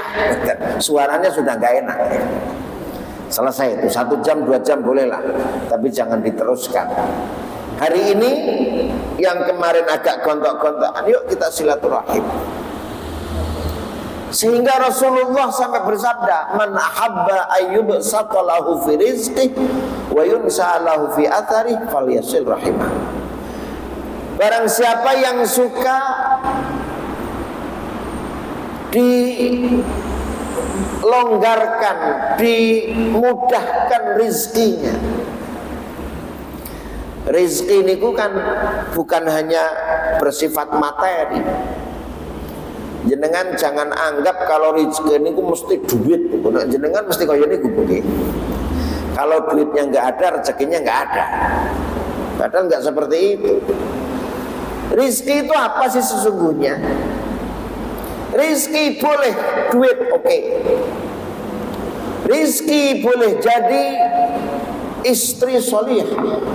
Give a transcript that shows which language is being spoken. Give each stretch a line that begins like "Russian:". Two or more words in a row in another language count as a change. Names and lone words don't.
Indonesian: Suaranya sudah nggak enak. Selesai itu, 1 jam 2 jam bolehlah, tapi jangan diteruskan. Hari ini yang kemarin agak gontok-gontokan, yuk kita silaturahim. Sehingga Rasulullah sampai bersabda,
Arabic: من أحب أن يبسط له في رزقه وينسأ له في أثره فليصل رحمه.
Indonesian: Barang siapa yang suka dilonggarkan, dimudahkan rizkinya. Rizki ini kan bukan hanya bersifat materi. Jenengan jangan anggap kalau rizki ini mesti duit. Jenengan mesti kaya ini begini. Kalau duitnya nggak ada, rezekinya nggak ada. Padahal nggak seperti itu. Rizki itu apa sih sesungguhnya? Rizki boleh duit, oke. Rizki boleh jadi istri solihah.